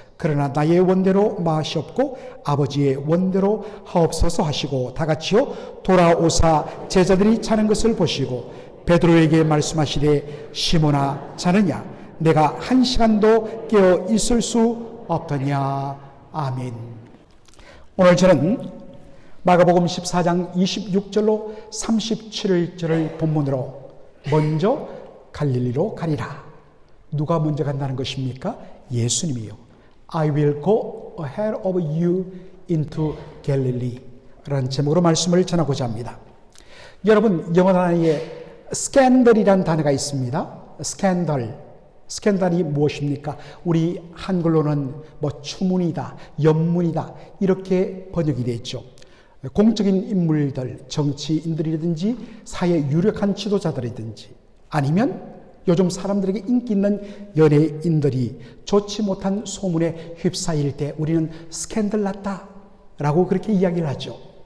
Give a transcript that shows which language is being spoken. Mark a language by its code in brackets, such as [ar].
[ko] 그러나 나의 원대로 마시옵고 아버지의 원대로 하옵소서 하시고 다같이요 돌아오사 제자들이 자는 것을 보시고 베드로에게 말씀하시되 시몬아 자느냐 내가 1시간도 깨어 있을 수 없더냐. 아멘. 오늘 저는 마가복음 14장 26절로 37절을 본문으로 먼저 갈릴리로 가리라. 누가 먼저 간다는 것입니까? 예수님이요. [en] I will go ahead of you into Galilee [ko] 라는 제목으로 말씀을 전하고자 합니다. 여러분, 영어 단어에 스캔들이라는 단어가 있습니다. 스캔들이 무엇입니까? 우리 한글로는 뭐 추문이다, 연문이다 이렇게 번역이 되어 있죠. 공적인 인물들, 정치인들이라든지 사회 유력한 지도자들이든지 아니면 요즘 사람들에게 인기 있는 연예인들이 좋지 못한 소문에 휩싸일 때 우리는 스캔들 났다 라고 그렇게 이야기를 하죠.